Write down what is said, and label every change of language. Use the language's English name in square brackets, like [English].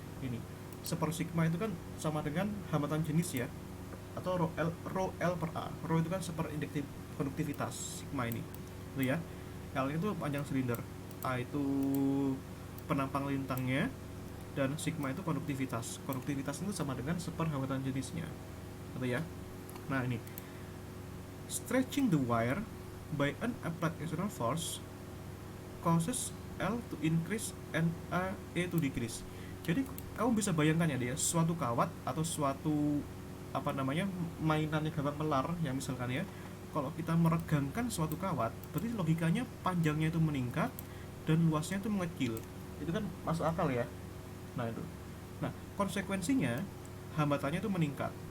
[Indonesian] Ini seper sigma itu kan sama dengan hambatan jenis ya, atau rho L per A. Rho itu kan seper induktivitas sigma ini, itu ya. L itu panjang silinder. A itu penampang lintangnya, dan sigma itu konduktivitas. Konduktivitas itu sama dengan seperhambatan jenisnya, gitu ya. Nah ini, [English] stretching the wire by an applied external force causes L to increase and A to decrease. [Indonesian] Jadi kamu bisa bayangkan ya dia, suatu kawat atau suatu mainannya gampang melar yang misalkan ya, kalau kita meregangkan suatu kawat, berarti logikanya panjangnya itu meningkat dan luasnya itu mengecil. Itu kan masuk akal ya. Nah itu. Nah, konsekuensinya hambatannya itu meningkat.